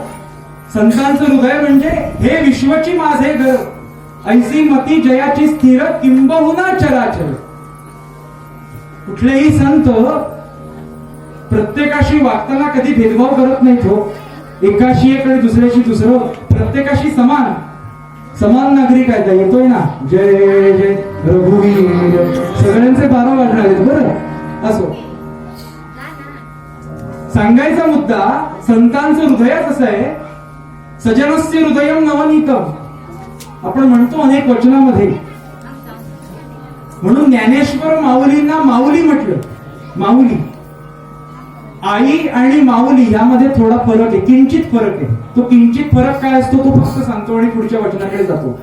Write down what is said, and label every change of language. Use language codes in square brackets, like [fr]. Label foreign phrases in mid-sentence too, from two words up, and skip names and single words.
[mr] संतांचं हृदय म्हणजे हे विश्वची माझे घर, ऐसी मती जयाची स्थिर किंबहुना चराचर. कुठलेही संत प्रत्येकाशी वागताना कधी भेदभाव करत नाहीत हो. एकाशी एक आणि दुसऱ्याशी दुसरं, प्रत्येकाशी समान समान नागरिक आहे. येतोय ना जय जय रघुवीर. सगळ्यांचे 12 वाजणार आहेत बरं. असो, सांगायचा मुद्दा संतांचं हृदयच असं आहे. [sa] सजनस्य हृदयम नवनीतम [mr] आपण म्हणतो अनेक वचनामध्ये. म्हणून ज्ञानेश्वर माऊलींना माऊली म्हटलं. माऊली, आई आणि माऊली यामध्ये थोडा फरक आहे, किंचित फरक आहे. तो किंचित फरक काय असतो तो फक्त सांगतो आणि पुढच्या वचनाकडे जातो.